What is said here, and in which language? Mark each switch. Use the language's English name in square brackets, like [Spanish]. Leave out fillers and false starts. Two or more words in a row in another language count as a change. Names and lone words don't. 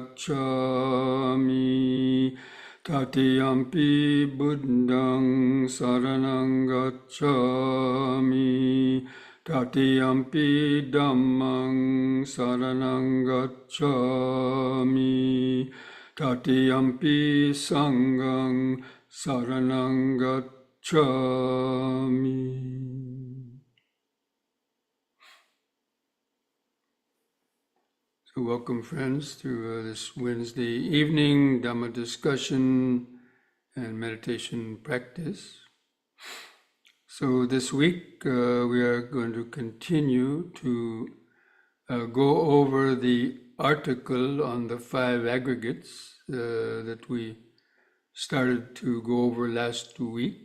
[Pali] gacchāmi, Tatiyampi Buddhaṃ saranang gacchāmi, Tatiyampi Dhammaṃ saranang gacchāmi, Tatiyampi Sanghaṃ saranang gacchāmi. [English] So welcome, friends, to this Wednesday evening Dhamma discussion and meditation practice. So this week we are going to continue to go over the article on the five aggregates that we started to go over last week.